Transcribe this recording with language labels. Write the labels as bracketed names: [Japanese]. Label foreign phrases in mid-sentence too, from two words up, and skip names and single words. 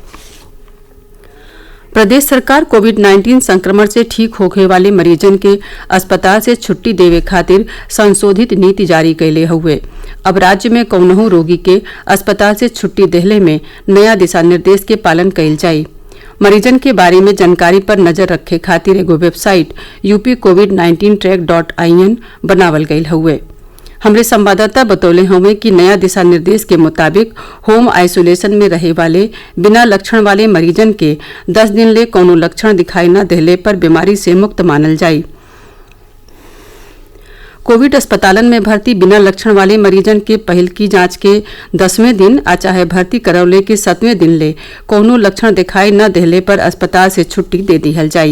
[Bhojpuri] प्रदेश सरकार कोविड-19 संक्रमण से ठीक होने वाले मरीजन के अस्पताल से छुट्टी देवे खातिर संशोधित नीति जारी कैले हुए। अब राज्य में कौनहू रोगी के अस्पताल से छुट्टी देहले में नया दिशा निर्देश के पालन कैल जाई। मरीजन के बारे में जानकारी पर नजर रखे खातिर एगो वेबसाइट upcovid19track.in बनावल गयल हुए। हमरे संवाददाता बतौले हुए कि नया दिशा निर्देश के मुताबिक [English] होम आइसोलेशन [Bhojpuri] में रहे वाले बिना लक्षण वाले मरीजन के 10 दिन ले कोनो लक्षण दिखाई न देले पर बीमारी से मुक्त मानल जाई। कोविड अस्पतालन में भर्ती बिना लक्षण वाले मरीजन के पहल की जांच के 10वें दिन आ चाहे भर्ती करौले के 7वें दिन ले कोनो लक्षण दिखाई न देले पर अस्पताल से छुट्टी दे दिहल जाई।